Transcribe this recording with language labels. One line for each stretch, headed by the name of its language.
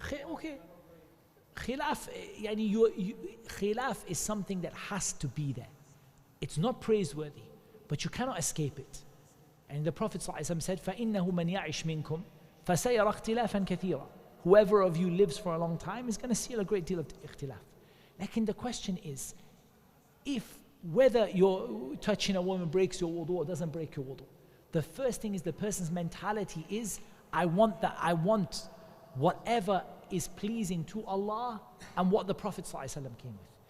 English: Okay. Khilaf, khilaf is something that has to be there. It's not praiseworthy, but you cannot escape it. And the Prophet ﷺ said,
Arabic: فَإِنَّهُ مَنْ يَعِشْ مِنْكُمْ فَسَيَرَى اخْتِلَافًا كَثِيرًا.
English: Whoever of you lives for a long time is going to see a great deal of ikhtilaf. Like, the question is, whether your touching a woman breaks your wudu or doesn't break your wudu, the first thing is the person's mentality is, I want whatever is pleasing to Allah and what the Prophet ﷺ came with.